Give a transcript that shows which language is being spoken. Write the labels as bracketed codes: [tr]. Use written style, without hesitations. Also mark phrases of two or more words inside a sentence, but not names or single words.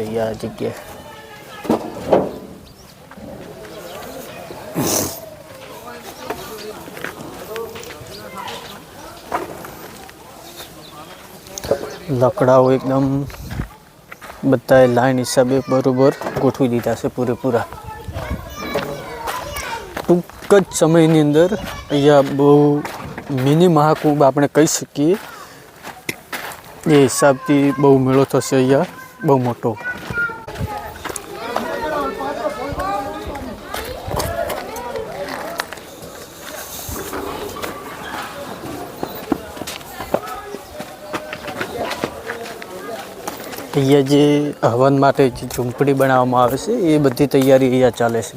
[gu] આ જગ્યાએ લાકડાઓ એકદમ બધાએ લાઇન હિસાબે બરોબર ગોઠવી દીધા છે પૂરેપૂરા। ટૂંક જ સમયની અંદર અહીંયા બહુ મિની મહાકુંભ આપણે કહી શકીએ એ હિસાબથી બહુ મેળો થશે। અહીંયા બહુ મોટો અહીંયા જે હવન માટે જે ઝૂંપડી બનાવવામાં આવે છે એ બધી તૈયારી અહીંયા ચાલે છે।